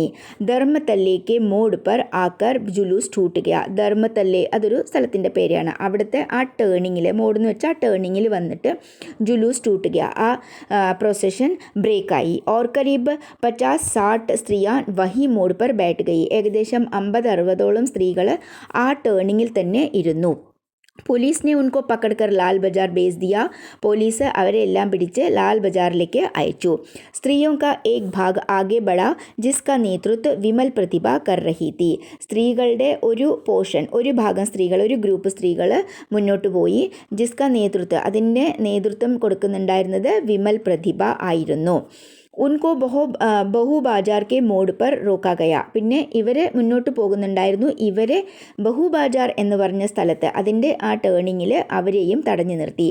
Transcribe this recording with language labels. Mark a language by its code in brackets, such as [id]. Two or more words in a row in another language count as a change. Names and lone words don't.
[hi] धर्मतल्ले के मोड़ पर आकर जुलूस टूट गया, [ml] ധർമ്മത്തല്ലെ അതൊരു സ്ഥലത്തിൻ്റെ പേരാണ്, അവിടുത്തെ ആ ടേണിങ്ങിൽ, മോഡ് എന്ന് വെച്ചാൽ ടേണിങ്ങിൽ വന്നിട്ട് [hi] जुलूस टूट गया, [ml] ആ പ്രൊസഷൻ ബ്രേക്കായി. [hi] और करीब 50-60 स्त्रियाँ वहीं मोड़ पर बैठ गईं, [ml] ഏകദേശം 50-60ഓളം സ്ത്രീകൾ ആ ടേണിങ്ങിൽ തന്നെ ഇരുന്നു. [hi] പോലീസ് ने उनको पकड़कर लाल बाजार भेज दिया. [ml] പോലീസ് അവരെ എല്ലാം പിടിച്ച് ലാൽ ബജാറിലേക്ക് അയച്ചു. [hi] സ്ത്രീയോं का एक भाग आगे बढ़ा जिसका नेतृत्व विमल प्रतिभा कर रही थी. [ml] സ്ത്രീകളുടെ ഒരു പോർഷൻ, ഒരു ഭാഗം സ്ത്രീകൾ, ഒരു ഗ്രൂപ്പ് സ്ത്രീകൾ മുന്നോട്ട് പോയി. [hi] जिसका नेतृत्व, [ml] അതിൻ്റെ നേതൃത്വം കൊടുക്കുന്നുണ്ടായിരുന്നത് വിമൽ പ്രതിഭ ആയിരുന്നു. [hi] उनको बहू बाज़ार के मोड़ पर रोका गया. [ml] പിന്നെ ഇവർ മുന്നോട്ട് പോകുന്നുണ്ടായിരുന്നു. ഇവരെ ബഹു ബാജാർ എന്ന് പറഞ്ഞ സ്ഥലത്ത്, അതിൻ്റെ ആ ടേണിങ്ങിൽ അവരെയും തടഞ്ഞു നിർത്തി.